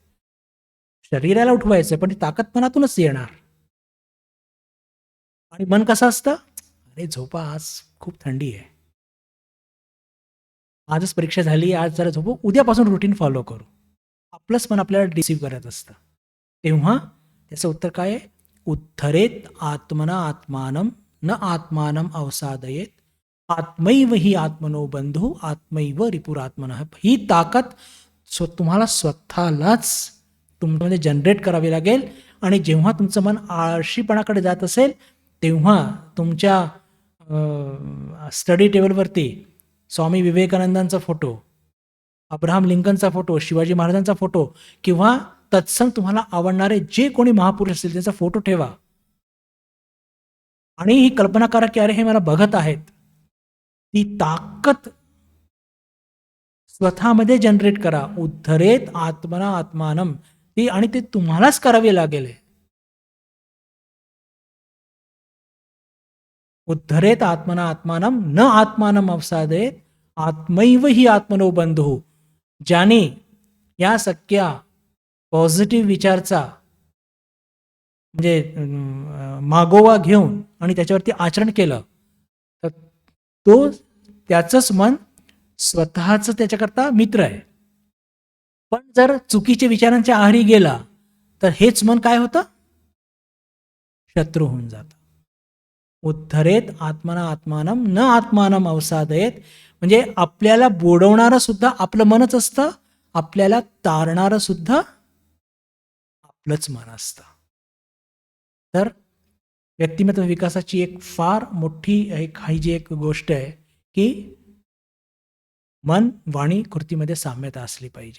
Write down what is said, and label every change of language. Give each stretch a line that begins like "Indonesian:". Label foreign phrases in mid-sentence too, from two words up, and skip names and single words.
Marathi: शरीराला उठवायचं पण ती ताकद मनातूनच येणार. आणि मन कसं असतं, अरे झोपा, आज खूप थंडी आहे, आजच परीक्षा झाली, आज जरा झोपू, उद्यापासून
English: routine follow
Marathi: करू. आपलंच मन आपल्याला डिसीव्ह करत असतं. तेव्हा त्याचं उत्तर काय आहे,
Sanskrit: उद्धरेत आत्मना आत्मानं न आत्मानं अवसादयेत, आत्मैव हि आत्मनो बंधू आत्मैव रिपुरात्मनः.
Marathi: ही ताकद तुम्हाला स्वतःलाच तुमच्यामध्ये जनरेट करावी लागेल. आणि जेव्हा तुमचं मन आळशीपणाकडे जात असेल तेव्हा तुमच्या
English: study tableवरती
Marathi: स्वामी विवेकानंदांचा फोटो, अब्राहम लिंकनचा फोटो, शिवाजी महाराजांचा फोटो किंवा तत्सम तुम्हाला आवडणारे जे कोणी महापुरुष असतील त्यांचा फोटो ठेवा आणि ही कल्पना करा की अरे हे मला बघत आहेत. ती ताकद स्वतःमध्ये जनरेट करा.
Sanskrit: उद्धरेत आत्मना आत्मानं,
Marathi: ती आणि ते तुम्हालाच करावे लागेल.
Sanskrit: उद्धरेत आत्मना आत्मानं न आत्मानं अवसादयेत, आत्मैव हि आत्मनो बंधुः.
Marathi: ज्याने या सगळ्या पॉझिटिव्ह विचारचा म्हणजे मागोवा घेऊन आणि त्याच्यावरती आचरण केलं तर तो त्याचंच मन स्वतःच त्याच्याकरता मित्र आहे. पण जर चुकीच्या विचारांच्या आहारी गेला तर हेच मन काय होतं, शत्रू होऊन जातं.
Sanskrit: उद्धरेत आत्मना आत्मानं न आत्मानं अवसादयेत,
Marathi: म्हणजे आपल्याला बुडवणारं सुद्धा आपलं मनच असतं, आपल्याला तारणारं सुद्धा आपलंच मन असतं. तर व्यक्तिमत्व विकासाची एक फार मोठी ही जी एक गोष्ट आहे की मन वाणी कृतीमध्ये साम्यता असली पाहिजे.